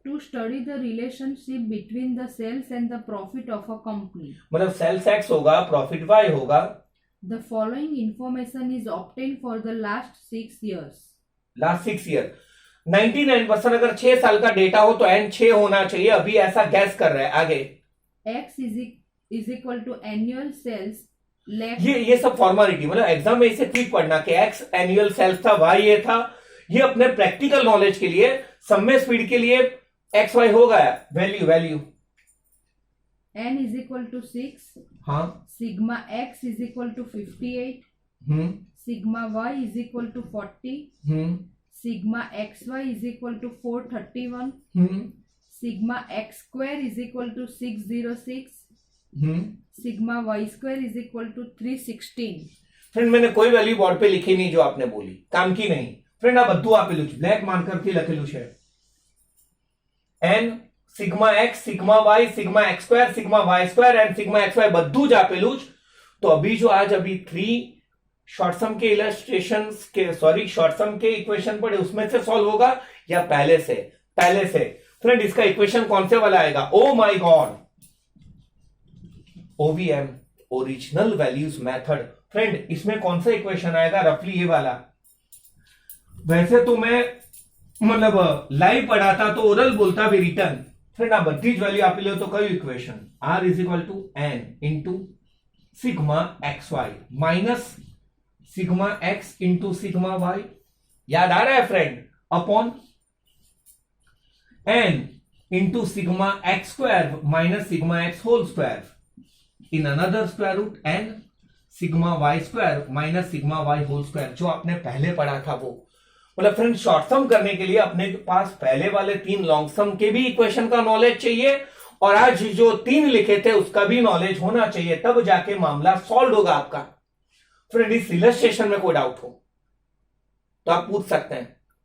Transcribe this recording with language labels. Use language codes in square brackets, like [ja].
[en] To study the relationship between the sales and the profit of a company, [hi] मतलब sales x होगा, profit Y होगा. [en] the following information is obtained for the last 6 years. [hi] Last 6 year 99%. अगर 6 साल का data हो तो N 6 होना चाहिए. अभी ऐसा गैस कर रहे हैं. आगे [en] X is equal to annual sales left. [hi] ये सब फॉर्मेलिटी, मतलब एग्जाम में इसे ठीक पढ़ना कि एक्स एनुअल सेल्स था, वाई ये था. ये अपने प्रैक्टिकल नॉलेज के लिए, समय स्पीड के लिए एक्स वाई हो गया. Value [en] N is equal to 6. [hi] हाँ. [en] Sigma X is equal to 58. Sigma Y is equal to 40. Sigma XY is equal to 431. Sigma X square is equal to 606. Sigma Y square is equal to 316. [hi] Friend मैंने कोई value board पे लिखी नहीं जो आपने बोली, काम की नहीं. [gu] फ्रेंड आ બધું આપેલું છે, બ્લેક માર્કર થી લખેલું છે. [en] n sigma x sigma y sigma x square sigma y square and sigma x y [gu] બધું જ આપેલું જ. [hi] तो अभी जो आज अभी 3 शॉर्ट सम के इलस्ट्रेशंस के शॉर्ट सम के इक्वेशन पढ़े उसमें से सॉल्व होगा या पहले से? फ्रेंड इसका इक्वेशन कौन से वाला आएगा? Oh my God, ओवीएम original values method. Friend इसमें कौन सा इक्वेशन आएगा? रफली ये वाला. वैसे तो मैं मतलब लाइव पढ़ाता तो ओरल बोलता भी रिटर्न. [gu] फ्रेंड आ બધી જ વેલ્યુ આપી લો તો કયું equation? [en] r is equal to n into sigma x y minus sigma x into sigma y. [hi] याद आ रहा है friend? [en] upon n into sigma x square minus sigma x whole square in another square root and sigma y square minus sigma y whole square, [hi] जो आपने पहले पढ़ा था वो। मतलब फ्रेंड शॉर्ट सम करने के लिए अपने पास पहले वाले 3 लॉन्ग सम के भी इक्वेशन का नॉलेज चाहिए और आज जो 3 लिखे थे उसका भी नॉलेज होना चाहिए, तब जाके मामला सॉल्व होगा आपका। फ्रेंड इस इलस्ट्रेशन में कोई डाउट हो तो आप पूछ सकते हैं।